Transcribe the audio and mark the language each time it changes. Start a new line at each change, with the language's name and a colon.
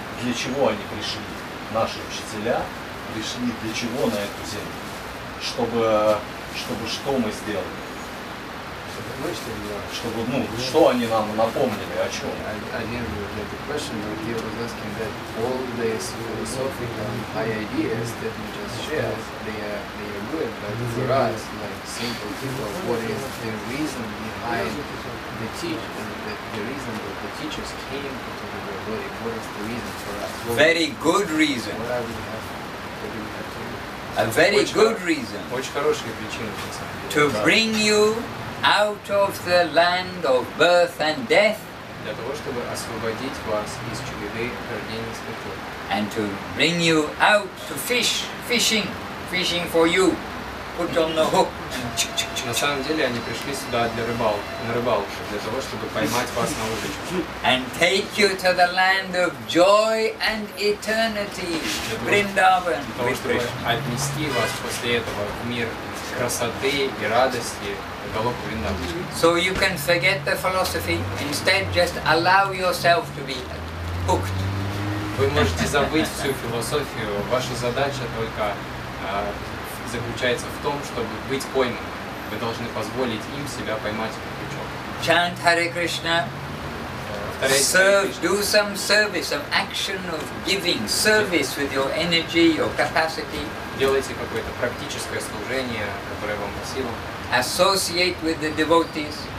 Russian: Для чего они пришли? Наши учителя пришли для чего на эту землю? Чтобы что мы сделали? Чтобы, что они нам напомнили, о чем?
English: I didn't really get the question, but he was asking that all these philosophical high ideas that we just shared, they are good, but for us, like simple people, what is the reason behind the reason that the teachers came into the body? What is the reason for us? Very good reason. What do we have to do? A very good reason.
Russian: Очень хорошая причина, на самом деле.
English: To bring you out of the land of birth and death.
Russian: Для того, чтобы освободить вас из череды рождения и смерти.
English: And to bring you out to fishing for you. Put on the hook.
Russian: На самом деле они пришли сюда на рыбалку, для того, чтобы поймать вас на удочку.
English: And take you to the land of joy and eternity. Vrindavan.
Russian: Для того, чтобы отнести вас после этого в мир красоты и радости, Галоку Вриндавана.
English: So you can forget the philosophy, instead just allow yourself to be hooked.
Russian: Вы можете забыть всю философию, ваша задача только заключается в том, чтобы быть пойманным. Вы должны позволить им себя поймать на крючок.
English: Chant Hare Krishna, serve, do some service, some action of giving, service with your energy, your capacity.
Russian: Делайте какое-то практическое служение, которое вам по силам.
English: Associate with the devotees.